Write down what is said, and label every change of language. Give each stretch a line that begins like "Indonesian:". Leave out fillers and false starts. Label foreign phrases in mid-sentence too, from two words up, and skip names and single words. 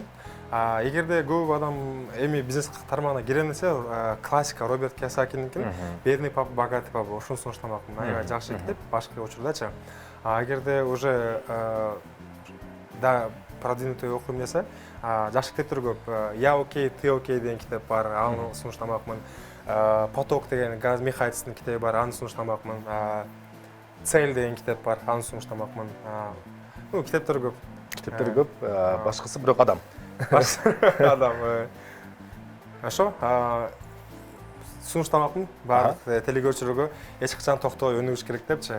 Kyrgyz: Эгерде көп адам эми бизнес тармагына кирем десе, классика Роберт Кийосакиники «Бедный папа, богатый папа» ошону сунуштамакмын. Аябай жакшы китеп, башкы учурдачы. Эгерде уже да продвинутый окуйм десе, жакшы китептер көп. «Я окей, ты окей» деген китеп бар, аны сунуштамакмын. «Поток» деген Газ Михайловичтин китеби бар, аны сунуштамакмын. «Цель» деген китеп бар, аны сунуштамакмын. Ну, китептер көп. Китептер көп, башкысы бирок адам. Адам. Ошо, сунуштамакмын баардык телекөрүүчүлөргө эч качан токтой өнүгүш керек депчи.